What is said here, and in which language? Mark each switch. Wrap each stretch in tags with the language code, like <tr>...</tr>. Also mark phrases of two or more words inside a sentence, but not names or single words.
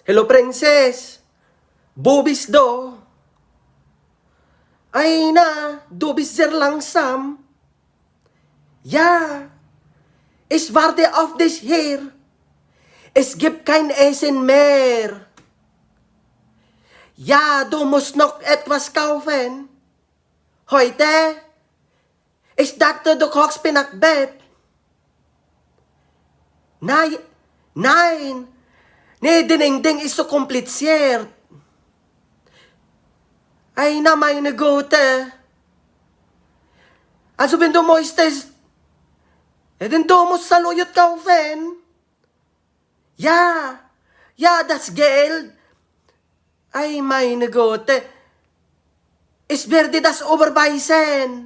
<en>Hello, princess. Bubis do.</en> <tl>Ay na,</tl> <de>du bist sehr langsam. Ja, ich warte auf dich hier. Es gibt kein Essen mehr. Ja, du musst noch etwas kaufen. Heute? Ich dachte, du kochst Pinakbet. Nein. Nee, Ding ist so kompliziert.</de> <tl>Ay na,</tl> <de>meine Güte. Also wenn du möchtest, dann du musst Saluyot kaufen. Ja, das Geld. Ay, meine Güte. Ich werde das überweisen.</de>